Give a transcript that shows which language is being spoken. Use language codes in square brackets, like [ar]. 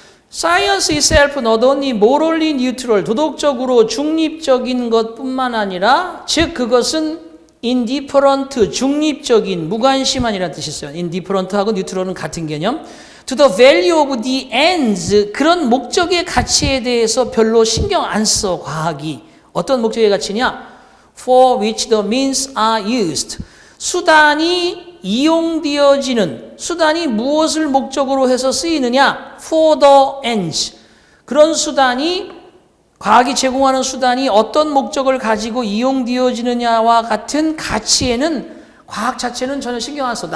[en] Science itself not only morally neutral, [ko] 도덕적으로 중립적인 것뿐만 아니라 즉 그것은 indifferent, 중립적인, 무관심한이라는 뜻이 있어요. indifferent하고 neutral은 같은 개념. [en] To the value of the ends, [ko] 그런 목적의 가치에 대해서 별로 신경 안 써, 과학이. 어떤 목적의 가치냐? [en] For which the means are used. [ko] 수단이 이용되어지는, 수단이 무엇을 목적으로 해서 쓰이느냐? [en] For the ends. [ko] 그런 수단이, 과학이 제공하는 수단이 어떤 목적을 가지고 이용되어지느냐와 같은 가치에는 과학 자체는 전혀 신경 안 써.